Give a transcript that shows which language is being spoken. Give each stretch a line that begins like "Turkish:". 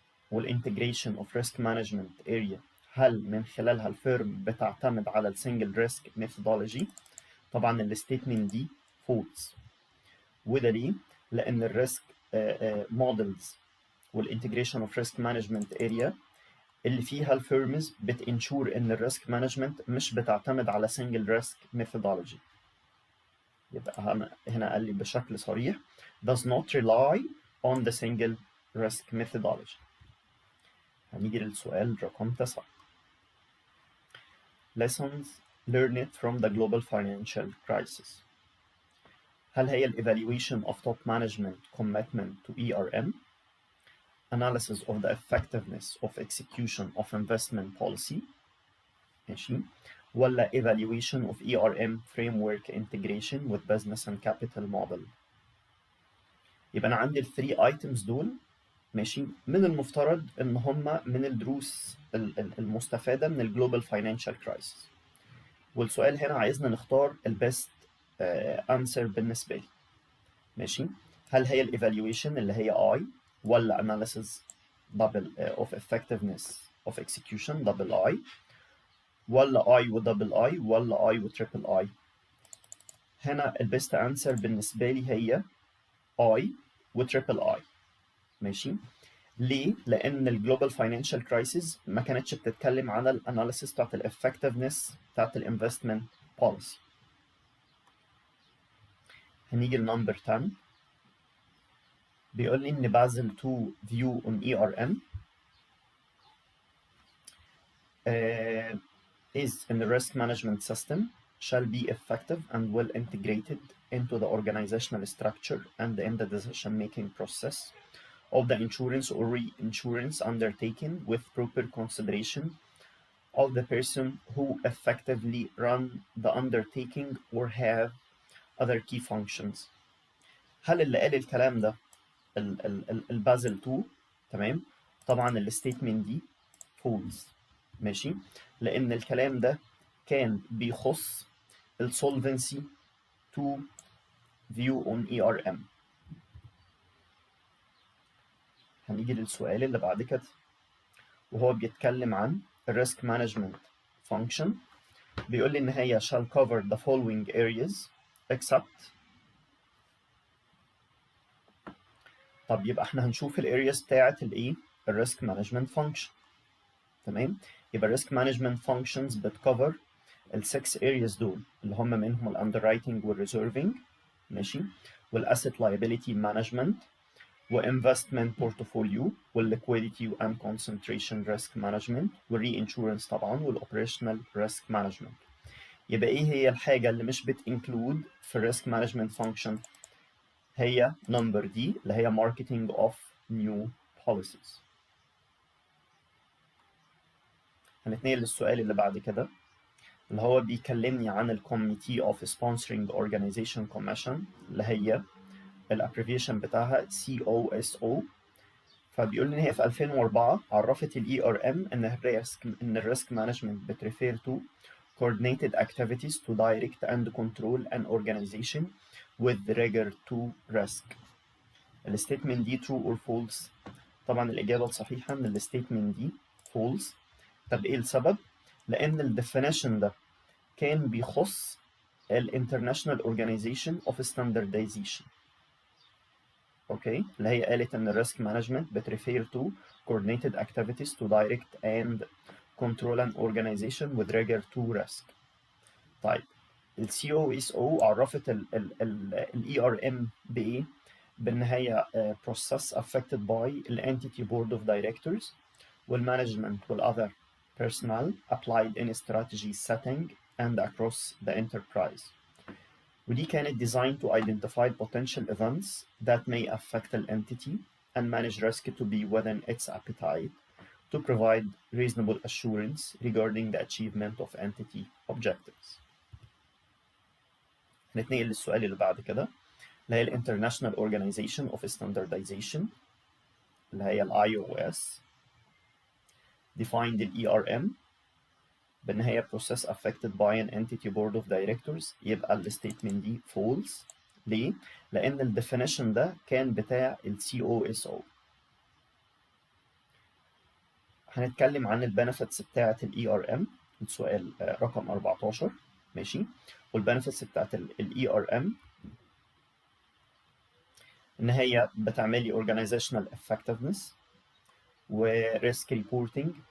Arabic: والانتجريشن اوف ريسك مانجمنت اريا، هل من خلالها الفيرم بتعتمد على السنجل ريسك ميثودولوجي؟ طبعا الستيتمنت دي فولس، وده ليه؟ لان الريسك مودلز والانتجريشن اوف ريسك مانجمنت اريا اللي فيها الفيرمز بتنشور ان الريسك مانجمنت مش بتعتمد على
English: single risk methodology.
Arabic: يبقى هنا قال لي بشكل صريح
English: does not rely on the single risk methodology.
Arabic: هنيجي للسؤال رقم 9.
English: Lessons learned from the global financial crisis. هل هي ال evaluation of top management commitment to ERM, analysis of the effectiveness of execution of investment policy, ماشي، ولا evaluation of ERM framework integration with business and capital model؟
Arabic: يبقى أنا عندي ال 3 items دول، ماشي، من المفترض إن هم من الدروس المستفادة من ال global
English: financial crisis.
Arabic: والسؤال هنا عايزنا نختار ال best answer بالنسبة لي، ماشي.
English: هل هي ال evaluation اللي هي I، ولا analysis double of effectiveness of execution double I، ولا I و double I، ولا I و triple I؟
Arabic: هنا ال
English: best answer
Arabic: بالنسبة لي هي
English: I و triple I، ماشي.
Arabic: ليه؟ لأن ال
English: global financial crisis
Arabic: ما كانتش بتتكلم عن ال analysis بتاعت ال effectiveness بتاعت ال investment policy. هنيجي ل number 10. بيقول لي إن بازل 2
English: view on ERM is in the risk management system shall be effective and well integrated into the organizational structure and in the decision-making process of the insurance or reinsurance undertaken with proper consideration of the person who effectively run the undertaking or have other key functions.
Arabic: هل اللي قال الكلام ده البازل 2؟ تمام. طبعا الستيتمنت دي فولز، ماشي، لان الكلام ده كان بيخص السولفنسي 2
English: view on ERM.
Arabic: هنيجي للسؤال اللي بعد كده، وهو بيتكلم عن الريسك مانجمنت function. بيقول لي ان هي
English: shall cover the following areas except.
Arabic: طب يبقى احنا هنشوف الارياز بتاعت الايه؟ الريسك مانجمنت فانكشن. تمام. يبقى الريسك مانجمنت فانكشنز بتكفر ال6 areas دول، اللي هم منهم الاندررايتنج والريزيرفنج، ماشي، والاسيت لايبيليتي مانجمنت، وانفستمنت بورتفوليو، والليكويديتي وان كونسنتريشن ريسك مانجمنت، والري انشورنس طبعا، والاوبريشنال ريسك مانجمنت. يبقى ايه هي الحاجه اللي مش بتنكلود في الريسك مانجمنت فانكشن؟ هي نمبر دي اللي هي
English: marketing of new policies.
Arabic: هنتنقل للسؤال اللي بعد كده، اللي هو بيكلمني عن ال
English: Committee of Sponsoring Organization Commission،
Arabic: اللي هي الابريفيشن بتاعها COSO. فبيقول لي ان هي في 2004 عرفت ال ERM ان الريسك مانجمنت بتريفير
English: to coordinated activities to direct and control an organization with regard to risk.
Arabic: الستيتمنت دي
English: true or false؟
Arabic: طبعا الإجابة الصحيحة إن الستيتمنت دي false. طب إيه السبب؟ لأن الديفينيشن ده كان بيخص ال
English: International Organization of Standardization.
Arabic: أوكي؟ اللي هي قالت إن الريسك مانجمنت بتريفير
English: to coordinated activities to direct and control an organization with regard to risk.
Arabic: طيب ال COSO عرفت ال ERM بإيه؟ بأن هي
English: process affected by the entity board of directors والmanagement والother personnel applied in strategy setting and across the enterprise. ودي كانت designed to identify potential events that may affect the entity and manage risk to be within its appetite to provide reasonable assurance regarding the achievement of entity objectives.
Arabic: نتنقل للسؤال اللي بعد كده، اللي هي ال
English: International Organization of Standardization، اللي هي ال IOS defined ال ERM بأن هي process affected by an entity board of directors.
Arabic: يبقى ال statement دي false. ليه؟ لأن ال definition ده كان بتاع ال COSO. هنتكلم عن ال benefits بتاعة ال ERM، السؤال رقم 14، ماشي. والbenefits بتاعة ال ERM إن هي بتعملي
English: organizational effectiveness
Arabic: و
English: risk reporting